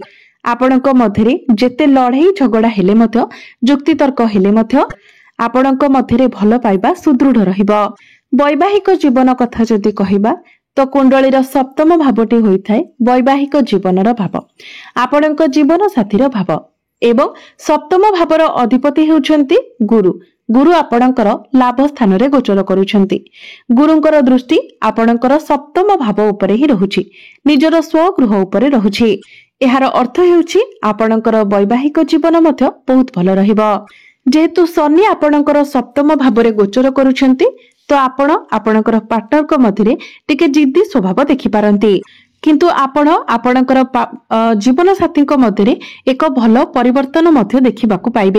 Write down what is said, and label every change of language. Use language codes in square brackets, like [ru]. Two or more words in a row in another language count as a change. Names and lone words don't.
[or] ଆପଣଙ୍କ ମଧ୍ୟରେ ଯେତେ ଲଢ଼ାଇ ଝଗଡ଼ା ହେଲେ ମଧ୍ୟ, ଯୁକ୍ତି ତର୍କ ହେଲେ ମଧ୍ୟ ଆପଣଙ୍କ ମଧ୍ୟରେ ଭଲ ପାଇବା ସୁଦୃଢ଼ ରହିବ। ବୈବାହିକ ଜୀବନ କଥା ଯଦି କହିବା ତ କୁଣ୍ଡଳୀର ସପ୍ତମ ଭାବଟି ହୋଇଥାଏ ବୈବାହିକ ଜୀବନର ଭାବ, ଆପଣଙ୍କ ଜୀବନ ସାଥୀର ଭାବ ଏବଂ ସପ୍ତମ ଭାବର ଅଧିପତି ହେଉଛନ୍ତି ଗୁରୁ। ଗୁରୁ ଆପଣଙ୍କର ଲାଭ ସ୍ଥାନ ରେ ଗୋଚର କରୁଛନ୍ତି। ଗୁରୁଙ୍କର ଦୃଷ୍ଟି ଆପଣଙ୍କର ସପ୍ତମ ଭାବ ଉପରେ ହିଁ ରହୁଛି, ନିଜର ସ୍ୱଗୃହ ଉପରେ ରହୁଛି। ଏହାର ଅର୍ଥ ହେଉଛି ଆପଣଙ୍କର ବୈବାହିକ ଜୀବନ ମଧ୍ୟ ବହୁତ ଭଲ ରହିବ। ଯେହେତୁ ଶନି ଆପଣଙ୍କର ସପ୍ତମ ଭାବରେ ଗୋଚର କରୁଛନ୍ତି, ତ ଆପଣ ଆପଣଙ୍କର ପାର୍ଟନରଙ୍କ ମଧ୍ୟରେ ଟିକେ ଜିଦ୍ଦି ସ୍ୱଭାବ ଦେଖି ପାରନ୍ତି, କିନ୍ତୁ ଆପଣ ଆପଣଙ୍କର ଜୀବନ ସାଥୀଙ୍କ ମଧ୍ୟରେ ଏକ ଭଲ ପରିବର୍ତ୍ତନ ମଧ୍ୟ ଦେଖିବାକୁ ପାଇବେ।